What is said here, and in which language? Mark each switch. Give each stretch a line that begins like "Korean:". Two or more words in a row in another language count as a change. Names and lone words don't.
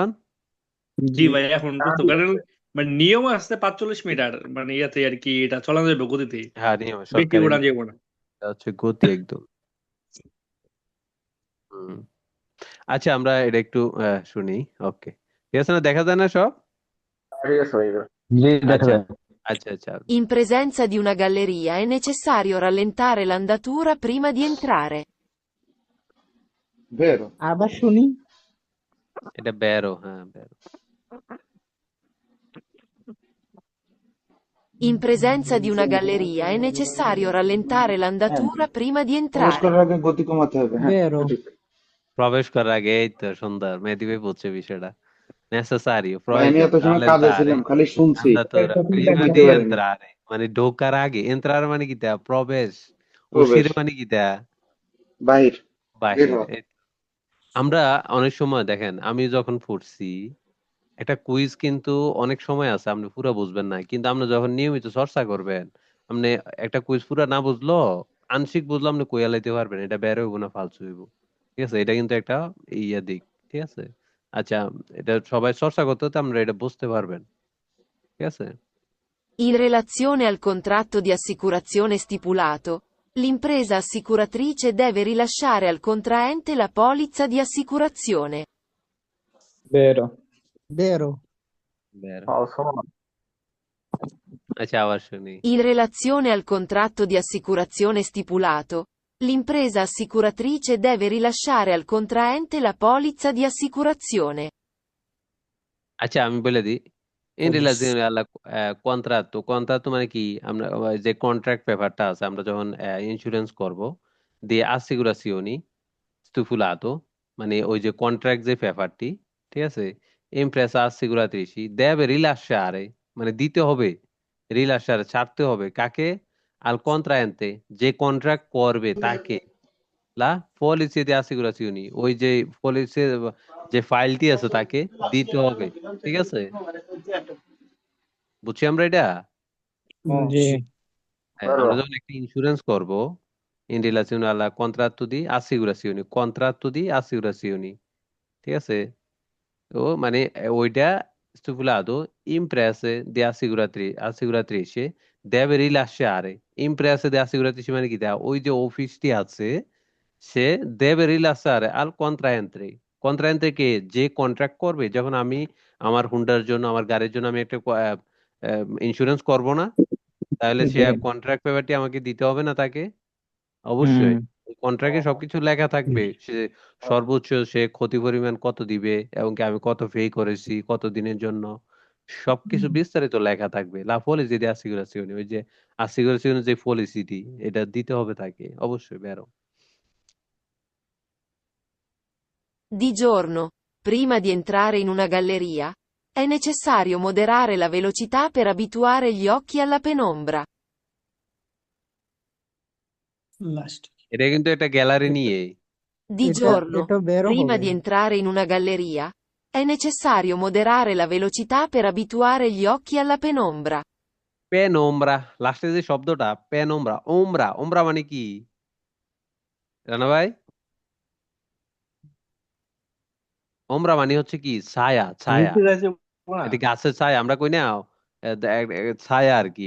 Bangla: জি ভাই এখন বুঝতে কারণ মানে নিয়ম আছে 45 মিটার, মানে ইয়াতে আর কি এটা চালানো যাবে গতিতে, হ্যাঁ নিয়ম, বেশি সরকারি ওড়া নিয়ম, যাবে না। এটা হচ্ছে গতি একদম। হুম। আচ্ছা আমরা এটা একটু শুনি। ওকে, ঠিক আছে না, দেখা যায় না সব? ঠিক আছে ভাই। জি দেখা আচ্ছা যায়। আচ্ছা।
Italian: In presenza di una galleria è necessario rallentare l'andatura prima di entrare. Vero.
Bangla: আবার শুনি। এটা ব্যারো, হ্যাঁ ব্যারো।
Italian: In presenza di una galleria è necessario rallentare l'andatura prima di
Bangla: প্রবেশ
Italian: entrare.
Bangla: করার আগে গতি কমাতে হবে, হ্যাঁ বেরো। সঠিক। প্রবেশ করার আগে, এই তো সুন্দর, মেহেদী ভাই বুঝছে বিষয়টা। নেসেসারিও, ভাই আমি প্রয়োজন, এত সময় কাজে
Italian: rallentare
Bangla: ছিলাম, খালি শুনছি,
Italian: andatura prima
Bangla: বুঝতে
Italian: di
Bangla: পারিনি। entrare, মানে ঢোকার আগে, entrare মানে কি তা প্রবেশ, প্রবেশ, uscire মানে কি তা বাহির, বের বাহির। হওয়া। আমরা অনেক সময় দেখেন, আমি যখন পড়ছি একটা কুইজ, কিন্তু অনেক সময় আছে আপনি পুরো বুঝবেন না, কিন্তু আপনি যখন নিয়মিত চর্চা করবেন, আপনি একটা কুইজ পুরো না বুঝলো, আংশিক বুঝলো, আপনি কইয়া লাইতে পারবেন, এটা বের হইব না, ফালতু হইব, ঠিক আছে? এটা কিন্তু একটা ইয়া দিক, ঠিক আছে? আচ্ছা, এটা সবাই চর্চা করতে হতে আমরা এটা বুঝতে পারবেন, ঠিক আছে?
Italian: In relazione al contratto di assicurazione stipulato, l'impresa assicuratrice deve rilasciare al contraente la polizza di assicurazione.
Bangla: বেরো। বেরো। বের শোনো না। আচ্ছা আবার শুনি।
Italian: In relazione al contratto di assicurazione stipulato, l'impresa assicuratrice deve rilasciare al contraente la polizza di assicurazione.
Bangla: আচ্ছা আমি বলে দিই,
Italian: in relazione al contratto
Bangla: মানে কি, আমরা যে কন্ট্রাক্ট পেপারটা আছে, আমরা যখন ইন্স্যুরেন্স করব, দিয়ে
Italian: assicurazione stipulato,
Bangla: মানে ওই যে কন্ট্রাক্ট যে পেপারটি, ঠিক আছে?
Italian: impresa assicuratrice deve rilasciare,
Bangla: মানে দিতে হবে, রিলাসারে ছাড়তে হবে কাকে?
Italian: al contraente,
Bangla: যে কন্ট্রাক্ট করবে তাকে,
Italian: la polizza di assicurazioni,
Bangla: ওই যে পলিসি, যে ফাইলটি আছে তাকে দিতে হবে, ঠিক আছে? বুঝছি আমরা এটা? জি। হ্যাঁ, আমরা যখন একটা ইন্স্যুরেন্স করব,
Italian: in relazione al contratto di assicurazioni,
Bangla: ঠিক আছে? তো মানে ওইটা
Italian: stipulato imprese di assicuratrice deve rilasciare, imprese di assicuratrice
Bangla: মানে কি, ওই যে অফিসটি আছে সে
Italian: deve rilasciare al contraente।
Bangla: কন্ট্রায়েন্টে কে? যে কন্ট্রাক্ট করবে। যখন আমি আমার হুন্ডার জন্য, আমার গাড়ির জন্য আমি একটা ইন্স্যুরেন্স করব না, তাহলে সে কন্ট্রাক্ট পেপারটি আমাকে দিতে হবে না তাকে? হুম অবশ্যই। কন্ট্রাক্টে সবকিছু লেখা থাকবে, সে সর্বোচ্চ সে ক্ষতি পরিমাণ কত দিবে, এবং কি আমি কত পে করেছি কত দিনের জন্য, সবকিছু বিস্তারিত লেখা থাকবে।
Italian: la polizza di assicurazione,
Bangla: ওই যে assicurazione যে পলিসিটি, এটা দিতে হবে তাকে অবশ্যই। বেরো।
Italian: Di giorno, prima di entrare in una galleria, è necessario moderare la velocità per abituare gli occhi alla penombra.
Bangla: লাস্ট এটা কিন্তু একটা গ্যালারি নিয়ে।
Italian: Di
Bangla: এটা
Italian: giorno,
Bangla: এটা বেরো
Italian: prima
Bangla: হবে
Italian: di
Bangla: না।
Italian: entrare in una galleria, è necessario moderare la velocità per abituare gli occhi alla penombra.
Bangla: পেনোমরা, লাস্টে যে শব্দটা পেনোমরা, ওমরা, ওমরা মানে কি রানা ভাই? ওমরা মানে হচ্ছে কি? ছায়া, ছায়া। রিপিট আছে না। এটা গাছের ছায়া আমরা কই না, ছায়া আর কি।